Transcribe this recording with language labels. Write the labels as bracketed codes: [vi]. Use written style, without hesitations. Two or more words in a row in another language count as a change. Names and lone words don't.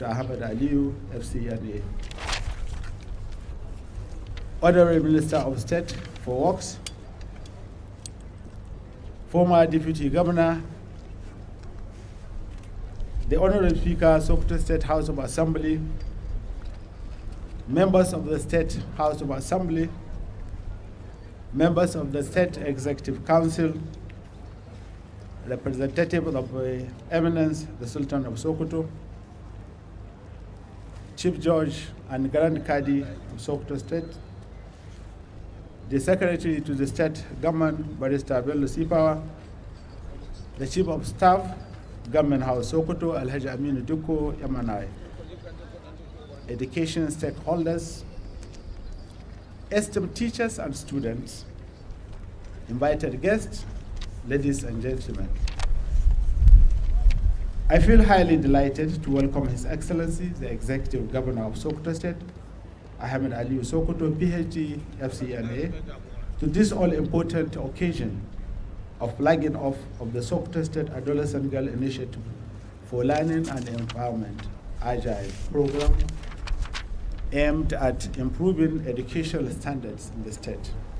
[en] Ahmed Aliyu, FCNA. Honorary Minister of State for Works, former Deputy Governor, the Honorable Speaker, Sokoto State House of Assembly, members of the State House of Assembly, members of the State Executive Council, representative of Eminence, the Sultan of Sokoto, Chief Judge and Grand Kadi of Sokoto State, the Secretary to the State Government, Barrister Bello Sifawa, the Chief of Staff, Government House Sokoto, Alhaji Aminu Duko Yamanai, education stakeholders, esteemed teachers and students, invited guests, ladies and gentlemen. I feel highly delighted to welcome His Excellency, the Executive Governor of Sokoto State, Ahmed Aliyu Sokoto, PhD, FCNA, to this all-important occasion of flagging off of the Sokoto State Adolescent Girl Initiative for Learning and Empowerment, Agile program, aimed at improving educational standards in the state.